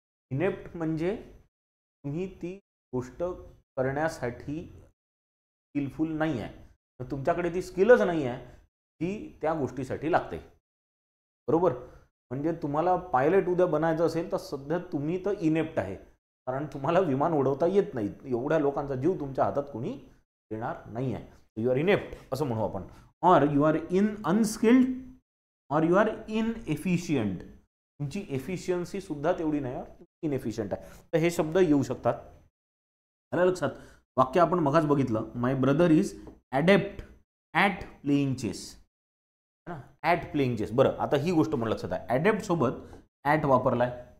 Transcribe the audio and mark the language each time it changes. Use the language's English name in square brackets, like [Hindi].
[Marathi] Inept म्हणजे तुम्ही ती गोष्ट करण्यासाठी स्किलफुल नाही आहे, तुमच्याकडे ती स्किलच नाही आहे जी त्या गोष्टीसाठी लागते, बरोबर. म्हणजे तुम्हाला पायलट उद्या बनायचं असेल तर सध्या तुम्ही तर इनेप्ट आहे, कारण तुम्हाला विमान उडवता येत नाही, एवढ्या लोकांचा जीव तुमच्या हातात कोणी देणार नाही आहे. [English] you are inept [Marathi] असं म्हणू आपण. [English] Or you are unskilled, or you are inefficient. [Marathi] तुमची एफिशियन्सी सुद्धा तेवढी नाही, इनएफिशियंट आहे. तर हे शब्द येऊ शकतात. आलं लक्षात? वाक्य आपण मगाच बघितलं, [English] my brother is adept at playing chess, [Marathi] है ना, ॲट प्लेइंग चेस. बरं, आता ही गोष्ट पण लक्षात आहे, ॲडेप्ट सोबत ॲट वापरलाय.